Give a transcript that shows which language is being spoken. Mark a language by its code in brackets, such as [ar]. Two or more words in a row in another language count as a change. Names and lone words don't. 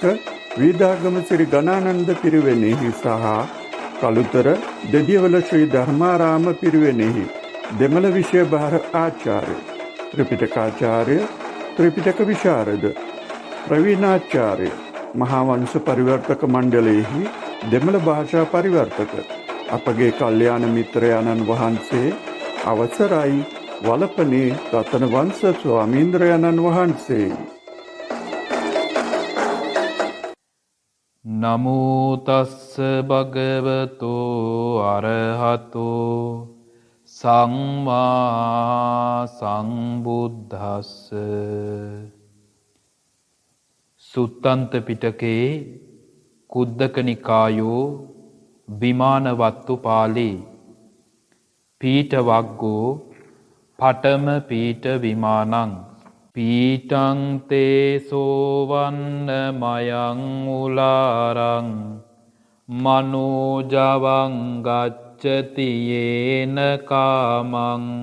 [si] වීදාගම ශ්‍රී ගණානන්ද පිරිවෙනෙහි සහ කළුතර දෙදියවල ශ්‍රී ධර්මාරාම පිරිවෙනෙහි දෙමළ විෂය භාර ආචාර්ය, ත්‍රිපිටකාචාර්ය, ත්‍රිපිටක විශාරද, ප්‍රවීණාචාර්ය, මහා වංශ පරිවර්තක මණ්ඩලයේහි දෙමළ භාෂා පරිවර්තක අපගේ කල්යාණ මිත්‍රයන්න් වහන්සේ අවසරයි වලපනේ රතන වංශ ස්වාමීන්ද්‍රයන්න් වහන්සේ. [pi] නමෝ තස්ස භගවතෝ අරහතෝ සම්මා සම්බුද්දස්ස. සුත්තන්ත පිටකේ කුද්දක නිකායෝ විමානවත්තු පාළි පීඨ වග්ගෝ පඨම පීඨ විමානං පීඨං තේ සෝවන්න මයං උලාරං මනෝජවං ගච්ඡති යේන කාමං